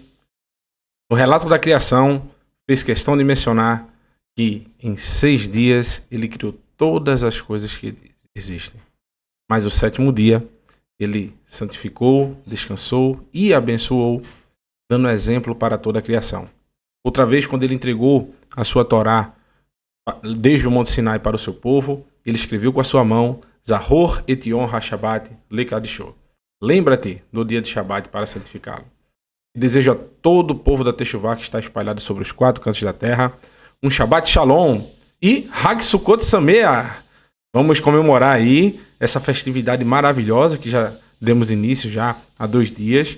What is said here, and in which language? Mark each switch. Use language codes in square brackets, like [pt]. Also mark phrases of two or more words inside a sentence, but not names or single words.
[pt] No relato da criação, fez questão de mencionar que em 6 dias ele criou todas as coisas que existem. Mas o 7º dia, ele santificou, descansou e abençoou, dando exemplo para toda a criação. Outra vez, quando ele entregou a sua Torá desde o Monte Sinai para o seu povo, ele escreveu com a sua mão: [he] זכור את יום השבת לקדשו. [pt] Lembra-te do dia de Shabat para santificá-lo. E desejo a todo o povo da Techuvá que está espalhado sobre os 4 cantos da terra um [he] שבת שלום [pt] e [he] חג סוכות שמח. [pt] Vamos comemorar aí essa festividade maravilhosa que já demos início já há 2 dias.